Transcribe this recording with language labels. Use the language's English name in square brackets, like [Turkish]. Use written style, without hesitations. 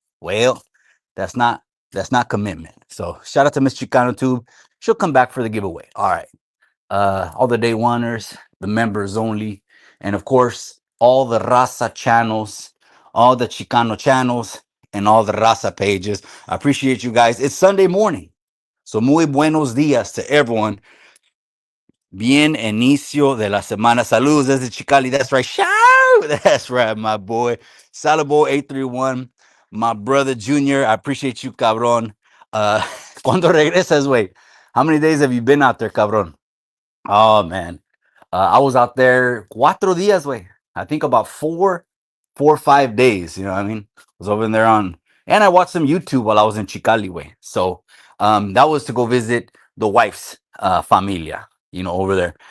[English] Well, that's not that's not commitment. So shout out to Miss Chicano Tube. She'll come back for the giveaway. All right. All the day oneers, the members only, and of course, all the Raza channels, all the Chicano channels, and all the Raza pages. I appreciate you guys. It's Sunday morning. [Spanish] So muy buenos días [English] to everyone. [Spanish] Bien inicio de la semana. Saludos desde Chicali. [English] That's right. Shout! That's right, my boy. Salabo 831. My brother Junior. I appreciate you, cabron. [Spanish] Uh, ¿Cuándo regresas, güey? [English] How many days have you been out there, cabron? Oh, man. I was out there 4 días, güey. I think about 4 or 5 days. You know what I mean? I was over there and I watched some YouTube while I was in Chicali, way. So that was to go visit the wife's familia, over there.